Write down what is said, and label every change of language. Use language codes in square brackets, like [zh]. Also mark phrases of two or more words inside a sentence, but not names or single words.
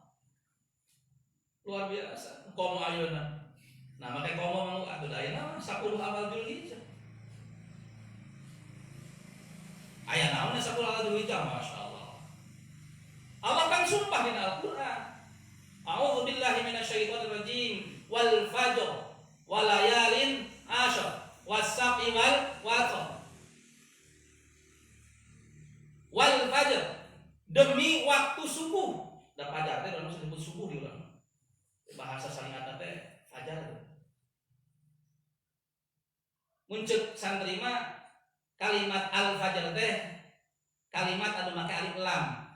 [su] Luar biasa. Komo ayeuna. Nah, make komo mah atuh ayeuna 10 awal Zulhijjah. Aya naon 10 awal Zulhijjah, masyaallah. Allah kan sumpah di Al-Qur'an. [ar] أعوذ بالله من الشيطان الرجيم. والفجر وليال عشر والسبع والوتر. والفجر, [id] demi waktu subuh. [su] Da fajar teh urang disebut subuh di urang. Bahasa syariat teh fajar. Muncul santri mah kalimat al-fajr teh kalimat anu make alif lam.